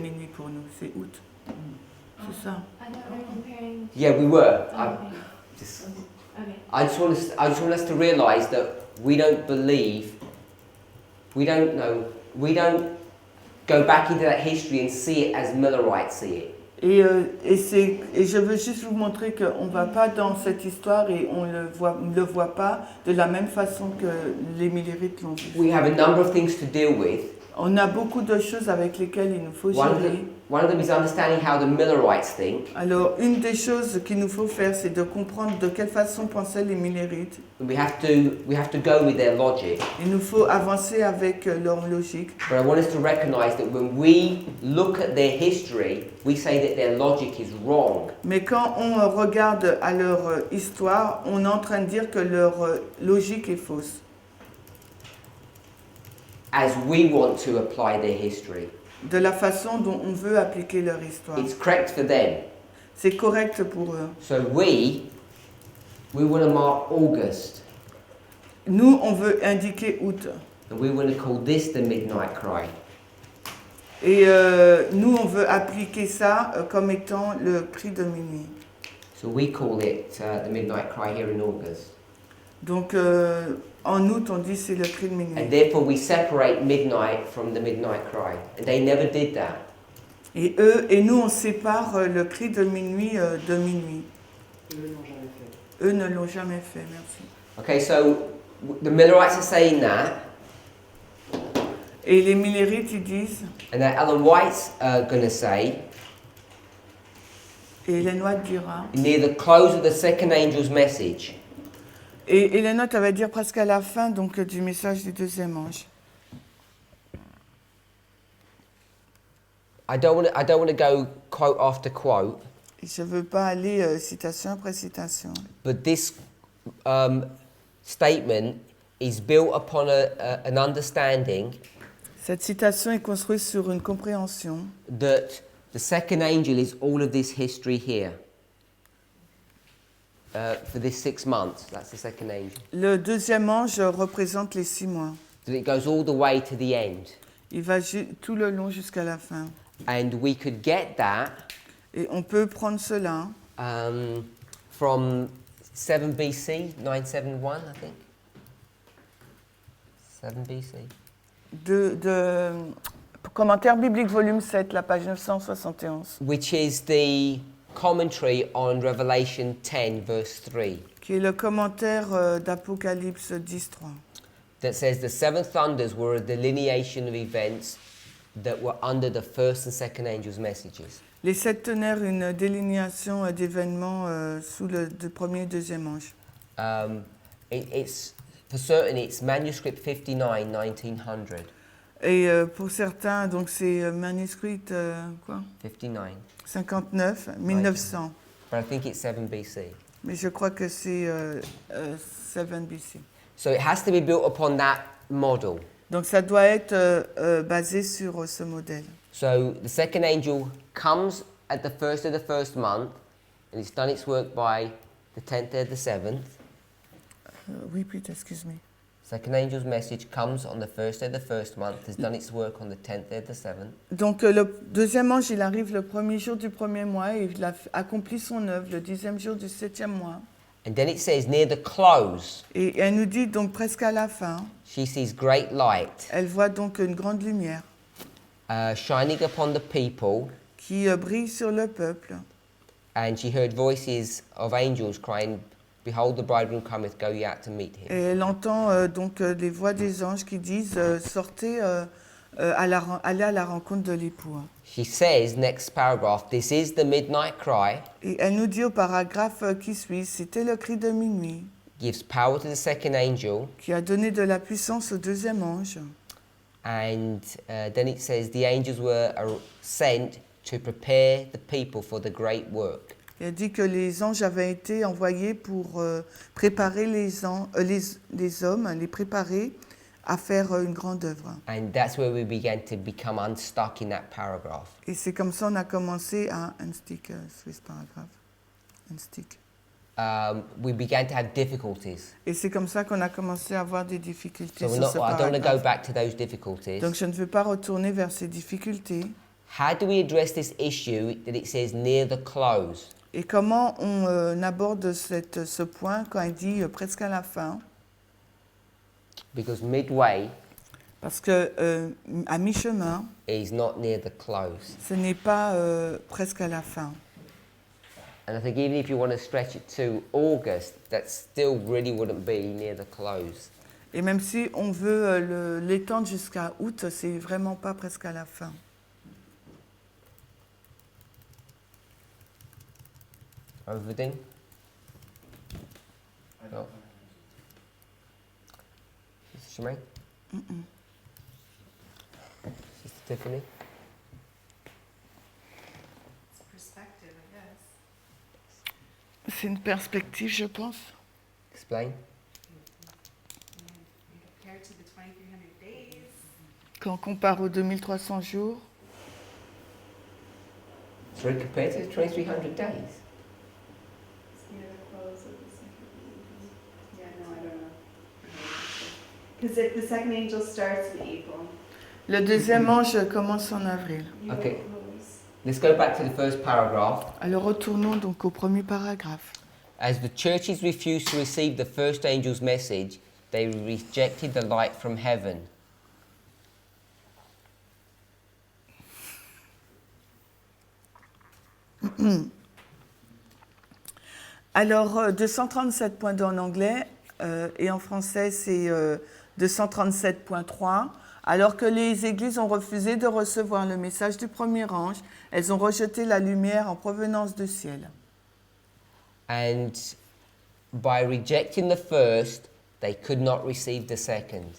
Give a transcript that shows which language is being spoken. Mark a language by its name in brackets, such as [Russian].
[French] minuit pour nous? C'est août. C'est ça. [English] I thought we were comparing. Yeah, we were. Oh, okay. Just, Okay. I just want us to realise that we don't believe, we don't go back into that history and see it as Millerites see it. [French] Et je veux juste vous montrer qu'on ne va pas dans cette histoire et on ne le voit pas de la même façon que les millérites l'ont vu. [English] We have a number of things to deal with. [French] On a beaucoup de choses avec lesquelles il nous faut gérer. [English] One of them is understanding how the Millerites think. [French] Alors, une des choses qu'il nous faut faire, c'est de comprendre de quelle façon pensaient les millérites. [English] We have to go with their logic. [French] Il nous faut avancer avec leur logique. [English] But I want us to recognise that when we look at their history, we say that their logic is wrong. [French] Mais quand on regarde à leur histoire, on est en train de dire que leur logique est fausse. [English] As we want to apply their history. [French] De la façon dont on veut appliquer leur histoire. [English] It's correct for them. [French] C'est correct pour eux. [English] So we want to mark August. [French] Nous, on veut indiquer août. [English] And we want to call this the midnight cry. [French] Et nous, on veut appliquer ça comme étant le cri de minuit. [English] So we call it the midnight cry here in August. [French] Donc, en août, on dit c'est le cri de minuit. [English] And therefore we separate midnight from the midnight cry. And they never did that. [French] Et nous, on sépare le cri de minuit de minuit. Eux ne l'ont jamais fait, merci. [English] Okay, so the Millerites are saying that. [French] Et les millérites, ils disent, [English] And then Ellen White's going to say, [French] et Hélène White dira, [English] near the close of the second angel's message, [French] et Hélène White, elle va dire presque à la fin donc, du message du deuxième ange. [English] I don't want to go quote after quote, [French] Et je ne veux pas aller citation après citation. [English] but this statement is built upon an understanding [French] Cette citation est construite sur une compréhension [English] that the second angel is all of this history here. For this 6 months, that's the second angel. [French] Le deuxième ange représente les 6 mois. [English] That it goes all the way to the end. [French] Il va tout le long jusqu'à la fin. [English] And we could get that [French] Et on peut prendre cela [English] from 7 BC, 971, I think. 7 BC. [French] Commentaire biblique volume 7, la page 971. [English] Which is the commentary on Revelation 10, verse 3, [French] qui est le commentaire d'Apocalypse 10.3. [English] that says the seven thunders were a delineation of events that were under the first and second angels' messages. [French] Les sept tonnerres, une délinéation d'événements sous le premier et deuxième ange. [English] It's for certain it's manuscript 59, 1900. [French] Et pour certains, donc c'est manuscrit quoi 59. 59, 1900. [English] But I think it's 7 BC. [French] Mais je crois que c'est 7 BC. [English] So it has to be built upon that model. [French] Donc ça doit être basé sur ce modèle. [English] So the second angel comes at the first of the first month, and it's done its work by the 10th of the 7th. Repeat, excuse me. Second angel's message comes on the first of the first month, has done its work on the 10th of the 7th. [French] Donc le deuxième ange, il arrive le premier jour du premier mois et il a accompli son œuvre le 10e jour du 7e mois. [English] And then it says near the close, [French] Et elle nous dit donc presque à la fin, [English] she sees great light [French] elle voit donc une grande lumière [English] shining upon the people, [French] qui brille sur le peuple. [English] and she heard voices of angels crying, "Behold, the bridegroom cometh, go ye out to meet him." [French] Et elle entend donc les voix des anges qui disent sortez, allez à la rencontre de l'époux. [English] She says, next paragraph, this is the midnight cry, [French] Et elle nous dit au paragraphe qui suit, c'était le cri de minuit [English] gives power to the second angel, [French] qui a donné de la puissance au deuxième ange. [English] and then it says the angels were sent to prepare the people for the great work. [French] Et elle dit que les anges avaient été envoyés pour préparer les hommes, les préparer à faire une grande œuvre. [English] And that's where we began to become unstuck in that paragraph. [French] Et c'est comme ça qu'on a commencé à unstick Swiss paragraphe. [English] Unstick. We began to have difficulties. [French] Et c'est comme ça qu'on a commencé à avoir des difficultés [English] So [French] sur ce [English] I don't want to go [French] paragraphe. [English] back to those difficulties. [French] Donc je ne veux pas retourner vers ces difficultés. [English] How do we address this issue that it says near the close? [French] Et comment on aborde ce point quand il dit presque à la fin? [English] Because midway [French] Parce que à mi-chemin, [English] is not near the close. [French] ce n'est pas presque à la fin. [English] And I think even if you want to stretch it to August, that still really wouldn't be near the close. [French] Et même si on veut l'étendre jusqu'à août, c'est vraiment pas presque à la fin. [English] Everything? No. Sister Shemaine? Sister Tiffany? It's perspective, I guess. [French] C'est une perspective, je pense. [English] Explain. Compared to the 2,300 days. [French] Quand on compare aux 2300 jours, [English] So compared to the 2,300 days. It's near the close of the second angel. Yeah, no, I don't know. Because if the second angel starts in April. [French] le deuxième ange commence en avril. [English] you Okay. will close. Let's go back to the first paragraph. [French] Alors retournons donc au premier paragraphe. [English] As the churches refused to receive the first angel's message, they rejected the light from heaven. [French] Alors 237.2 en anglais et en français c'est 237.3. Alors que les églises ont refusé de recevoir le message du premier ange, elles ont rejeté la lumière en provenance du ciel. [English] And by rejecting the first, they could not receive the second.